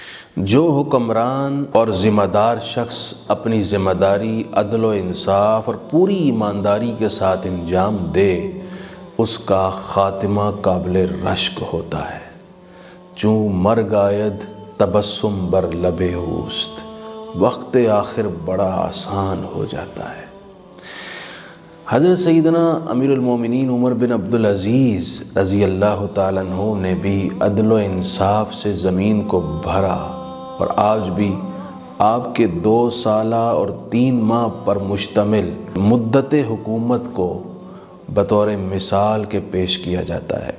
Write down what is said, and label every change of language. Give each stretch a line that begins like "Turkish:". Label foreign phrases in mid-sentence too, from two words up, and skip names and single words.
Urdu: جو حکمران اور ذمہ دار شخص اپنی ذمہ داری عدل و انصاف اور پوری ایمانداری کے ساتھ انجام دے اس کا خاتمہ قابل رشک ہوتا ہے۔
Persian: چون مرگ آید تبسم بر لب اوست،
Urdu: وقت آخر بڑا آسان ہو جاتا ہے۔ حضرت سیدنا امیر المومنین عمر بن عبدالعزیز
Arabic: رضی اللہ تعالیٰ عنہ
Urdu: نے بھی عدل و انصاف سے زمین کو بھرا، اور آج بھی آپ کے 2 سالہ اور 3 ماہ پر مشتمل مدت حکومت کو بطور مثال کے پیش کیا جاتا ہے۔